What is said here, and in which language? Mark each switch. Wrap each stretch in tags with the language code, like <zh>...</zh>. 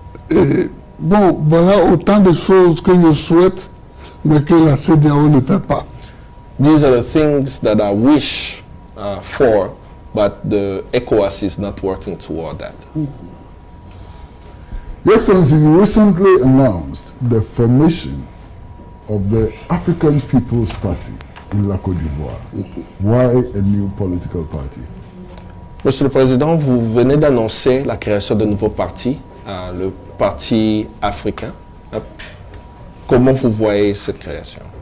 <fr>Et bon, voilà autant de choses que je souhaite, mais que la CEDEAO ne fait pas.</fr> <en>These are the things that I wish for, but the ECOWAS is not working toward that. Your Excellency, you recently announced the formation of the African People's Party in la Côte d'Ivoire. Why a new political party?</en> <fr>Monsieur le Président, vous venez d'annoncer la création d'un nouveau parti, le Parti africain. Comment vous voyez cette création?</fr>